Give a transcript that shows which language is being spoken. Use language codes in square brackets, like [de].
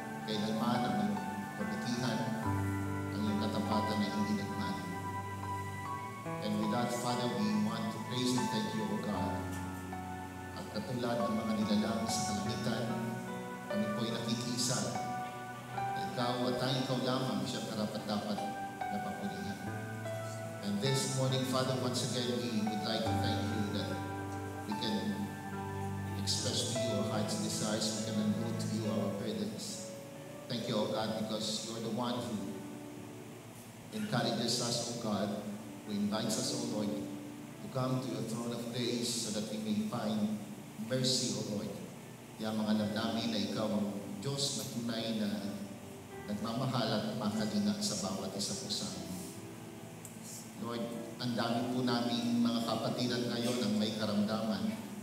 [tl] Kailanman ang iyong kabutihan, ang iyong katapatan na hindi nagmali. [en] And with that, Father, we want to praise and thank you, O God. [tl] At katulad ng mga nilalang sa kalangitan, kami po'y nakikisa na ikaw at ikaw lamang siya karapat-dapat na papurihan. [en] And this morning, Father, once again, we would like to thank you that we can express to you our heart's desires, we can unroll to you our burdens. Thank you, O God, because you're the one who encourages us, O God, who invites us, O Lord, to come to your throne of grace so that we may find mercy, O Lord. [tl] Kaya mga alam namin na ikaw ang Diyos na tunay na nagmamahal at makalinga sa bawat isa po sa amin. [en] Lord, [tl] ang dami po namin mga kapatiran ngayon ang may karamdaman.